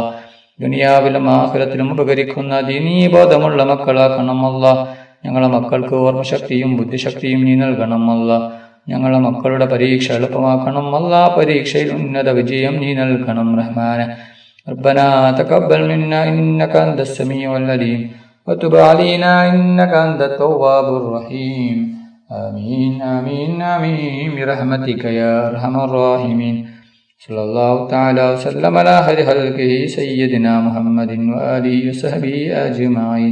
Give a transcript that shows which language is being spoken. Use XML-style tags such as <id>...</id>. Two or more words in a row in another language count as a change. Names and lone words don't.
<ml>ദുനിയാവിലും ആഖിറത്തിലും ഉപകരിക്കുന്ന ദീനീ ബോധമുള്ള മക്കളാക്കണം അല്ലാഹ്. ഞങ്ങളെ മക്കൾക്ക് ഓർമ്മശക്തിയും ബുദ്ധിശക്തിയും നീ നൽകണം അല്ലാഹ്. ഞങ്ങളെ മക്കളുടെ പരീക്ഷ എളുപ്പമാക്കണം അല്ലാഹ്. പരീക്ഷയിൽ ഉന്നത വിജയം നീ നൽകണം റഹ്മാനെ.</ml> <ar>ربنا تقبل منا إنك أنت السميع العليم وتب علينا إنك أنت التواب الرحيم. آمين آمين آمين برحمتك يا أرحم الراحمين. صلى الله تعالى وسلم على خير خلقه سيدنا محمد وآله وصحبه أجمعين.</ar>